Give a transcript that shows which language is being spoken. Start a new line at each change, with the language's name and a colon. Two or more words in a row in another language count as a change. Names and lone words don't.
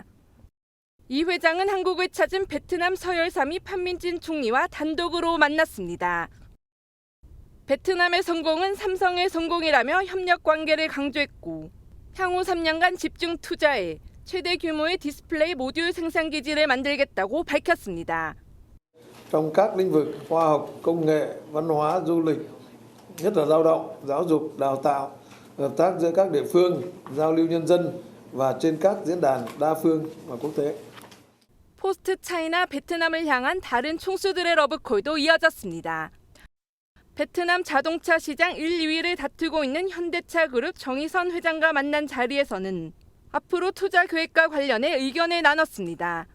Korean: 이 회장은 한국을 찾은 베트남 서열 3위 판민진 총리와 단독으로 만났습니다. 베트남의 성공은 삼성의 성공이라며 협력 관계를 강조했고 향후 3년간 집중 투자해 최대 규모의 디스플레이 모듈 생산 기지를 만들겠다고 밝혔습니다.
Vietnamese: Trong các lĩnh vực khoa học, công nghệ, văn hóa, du lịch, nhất là lao động, giáo dục, đào tạo, hợp tác giữa các địa phương, giao lưu nhân dân và trên các diễn đàn đa phương và quốc tế.
Korean: 포스트 차이나 베트남을 향한 다른 총수들의 러브콜도 이어졌습니다. 베트남 자동차 시장 1, 2위를 다투고 있는 현대차 그룹 정의선 회장과 만난 자리에서는 앞으로 투자 계획과 관련해 의견을 나눴습니다.